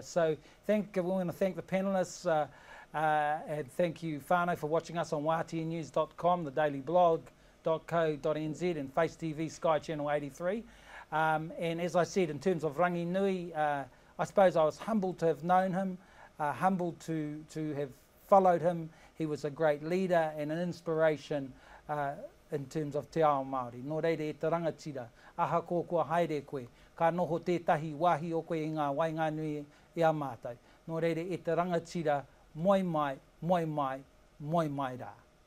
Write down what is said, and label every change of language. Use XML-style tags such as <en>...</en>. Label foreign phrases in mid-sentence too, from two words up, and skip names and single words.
<en>So we want to thank the panellists and thank you, Whānau, for watching us on waateanews.com, the daily blog.co.nz and Face TV, Sky Channel 83. And as I said, in terms of Rangi Nui, I suppose I was humbled to have known him, humbled to have followed him. He was a great leader and an inspiration in terms of</en> <mi>te ao Māori. Nō reire e te rangatira, aha ko kua haere koe, ka noho tētahi wahi o koe i ngā wainga nui i a mātou. Nō reire e te rangatira, moi mai, moi mai, moi mai rā.</mi>